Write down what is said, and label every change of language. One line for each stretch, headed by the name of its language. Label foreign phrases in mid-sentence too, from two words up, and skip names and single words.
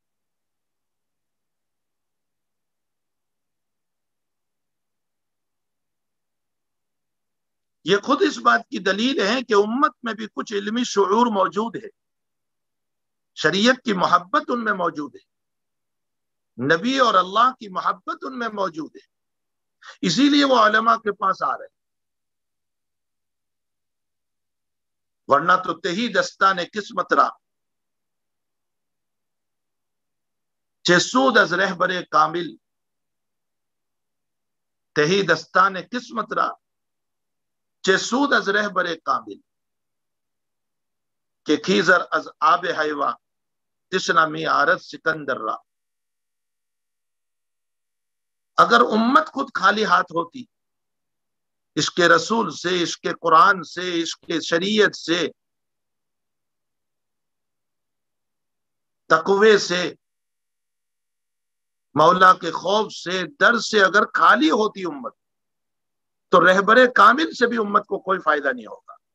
Urdu: یہ خود اس بات کی دلیل ہے کہ امت میں بھی کچھ علمی شعور موجود ہے، شریعت کی محبت ان میں موجود ہے، نبی اور اللہ کی محبت ان میں موجود ہے، اسی لیے وہ علماء کے پاس آ رہے ہیں، ورنہ تو
Persian: تہی دستان قسمت را چه سود از رهبر کامل، تہی دستان قسمت را چه سود از رهبر کامل، کہ خیزر از آب حیوا تشنا می آرد سکندر را۔
Urdu: اگر امت خود خالی ہاتھ ہوتی، عشق رسول سے، عشق قرآن سے، عشق شریعت سے، تقوی سے، مولا کے خوف سے، ڈر سے اگر خالی ہوتی امت تو رہبر کامل سے بھی امت کو کوئی فائدہ نہیں ہوگا۔